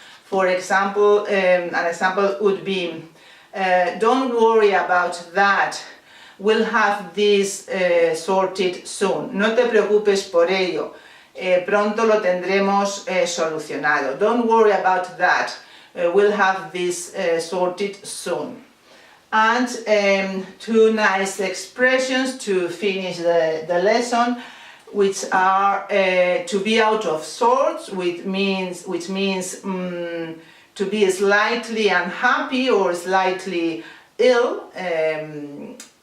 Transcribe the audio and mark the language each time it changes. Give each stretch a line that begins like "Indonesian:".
English: For example, an example would be, don't worry about that, we'll have this sorted soon.
Spanish: No te preocupes por ello, pronto lo tendremos solucionado.
English: Don't worry about that, we'll have this sorted soon. And two nice expressions to finish the lesson, which are to be out of sorts, which means to be slightly unhappy or slightly ill, and